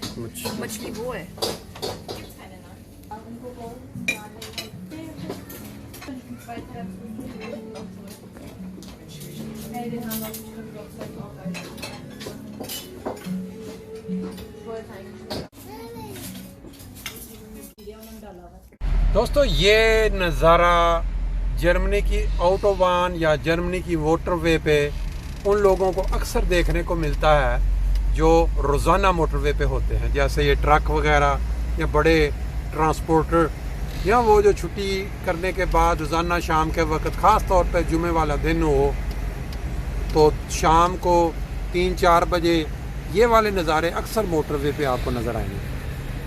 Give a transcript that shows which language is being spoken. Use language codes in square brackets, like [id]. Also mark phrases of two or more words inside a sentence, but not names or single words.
[de] Machli wohl. Gibt's keine, ne? Hey, den haben wir bestimmt auch gleich auch rein. Ich wollte eigentlich. [hi] दोस्तों, ये नज़ारा जर्मनी की ऑटोबान या जर्मनी की मोटरवे पे उन लोगों को अक्सर देखने को मिलता है जो रोज़ाना मोटरवे पे होते हैं, जैसे ये ट्रक वगैरह या बड़े ट्रांसपोर्टर, या वो जो छुट्टी करने के बाद रोज़ाना शाम के वक्त, ख़ास तौर पे जुमे वाला दिन हो, तो शाम को 3-4 बजे ये वाले नज़ारे अक्सर मोटरवे पे आपको नज़र आएंगे।